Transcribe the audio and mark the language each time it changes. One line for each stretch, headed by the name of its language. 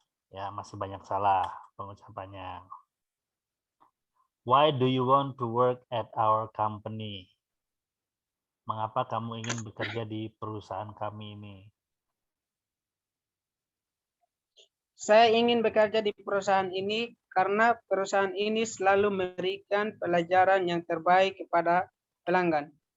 Indonesian: Ya, masih banyak salah pengucapannya.
English: Why do you want to work at our company?
Indonesian: Mengapa kamu ingin bekerja di perusahaan kami ini? Saya ingin bekerja di perusahaan ini karena perusahaan ini selalu memberikan pelajaran yang terbaik kepada pelanggan.